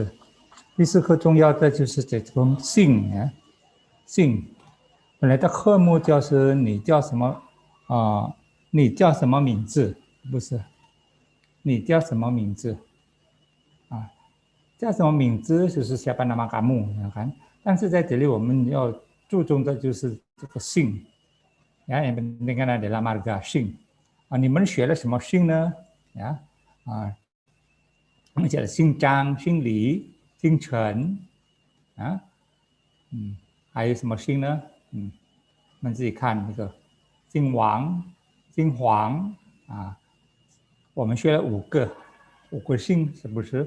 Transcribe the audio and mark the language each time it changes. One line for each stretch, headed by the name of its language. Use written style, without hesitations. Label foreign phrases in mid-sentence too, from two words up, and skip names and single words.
Chinese: 第四课重要的就是这种姓啊，姓。本来的科目就是你叫什么你叫什么名字？不是，你叫什么名字啊？叫什么名字就是
Malay: siapa nama kamu， kan？
Chinese: 但是在这里我们要注重的就是这个姓。
Malay: Ya, yang penting kan adalah marga
Chinese: 姓你们学了什么姓呢？呀我们写了姓张、姓李、姓陈啊，还有什么姓呢？你们自己看那个姓王、姓黄我们学了五个姓，是不是？